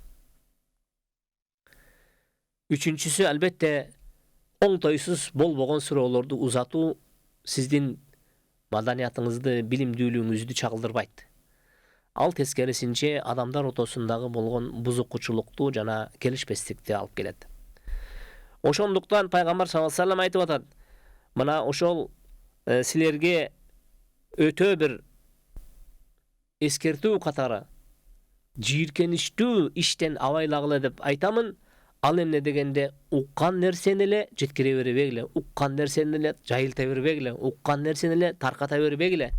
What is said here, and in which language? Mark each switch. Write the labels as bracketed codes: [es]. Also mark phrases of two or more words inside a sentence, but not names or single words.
[ky] Үчүнчүсү, албетте, оңтойсуз болбогон суроолорду узатуу сиздин маданиятыңызды, билимдүүлүгүңүздү чагылдырбайт. Ал тескерисинче адамдар ортосундагы болгон бузукчулукту жана келишпестикти алып келет. Ошондуктан пайгамбар [ar] صلى الله عليه وسلم [ky] айтып атат: "Мына ошол силерге өтө бир эскертүү катары жийиркеничтүү иштен абайлагыла деп айтамын. Ал эмне дегенде, уккан нерсени эле жеткире бербегиле, уккан нерсени эле жайылта бербегиле, уккан нерсени эле тарката бербегиле.